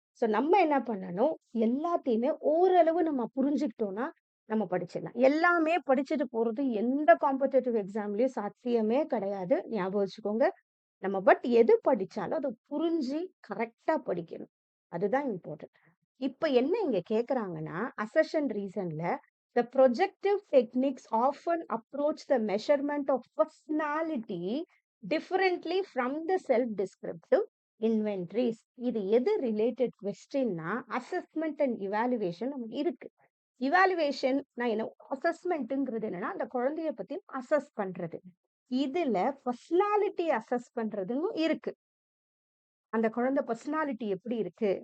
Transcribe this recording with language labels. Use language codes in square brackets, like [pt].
[ta] So நம்ம என்ன பண்ணணும்? எல்லாத்தையுமே ஓரளவு நம்ம புரிஞ்சுக்கிட்டோம்னா, நம்ம படிச்சிடலாம். எல்லாமே படிச்சுட்டு போறது எந்த காம்படிட்டிவ் எக்ஸாம்லயும் சாத்தியமே கிடையாது. ஞாபகம் வச்சுக்கோங்க. நம்ம பட் எது படிச்சாலும் அத புரிஞ்சு கரெக்ட்டா படிக்கணும். அதுதான் இம்பார்ட்டன்ட். இப்ப என்ன இங்க கேட்கறாங்கன்னா, assertion ரீசன்ல [en] the projective techniques often approach the measurement of personality differently from the self-descriptive inventories. [ta] இது எது ரிலேட்டட் கொஸ்டின்னா, அசஸ்மென்ட் அண்ட் இவாலுவேஷன் நமக்கு இருக்கு. இவாலுவேஷன் நான் என்ன அசஸ்மென்ட்ங்கிறது என்னன்னா, அந்த குழந்தைய பத்தி அசஸ் பண்றது. இதுல பர்சனாலிட்டி அசஸ் பண்றதுன்னு இருக்கு. அந்த குழந்தை பர்சனாலிட்டி எப்படி இருக்கு?